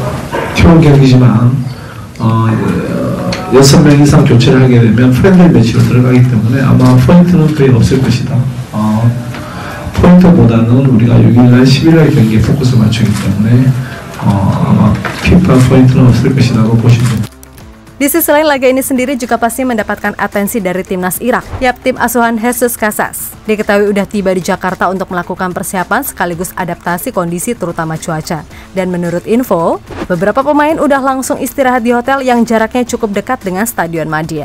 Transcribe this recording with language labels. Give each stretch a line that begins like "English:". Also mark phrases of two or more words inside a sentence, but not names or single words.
Korean: 팀원 경기지만 6명 이상 교체를 하게 되면 프렌들리 매치로 들어가기 때문에 아마 포인트는 거의 없을 것이다. 포인트보다는 우리가 6일날 11일 경기에 포커스를 맞추기 때문에 아마 FIFA 포인트는 없을 것이라고 보시면 됩니다.
Indonesian: Di sisi lain, laga ini sendiri juga pasti mendapatkan atensi dari timnas Irak. Tim asuhan Jesus Casas diketahui udah tiba di Jakarta untuk melakukan persiapan sekaligus adaptasi kondisi terutama cuaca. Dan menurut info, beberapa pemain udah langsung istirahat di hotel yang jaraknya cukup dekat dengan Stadion Madia.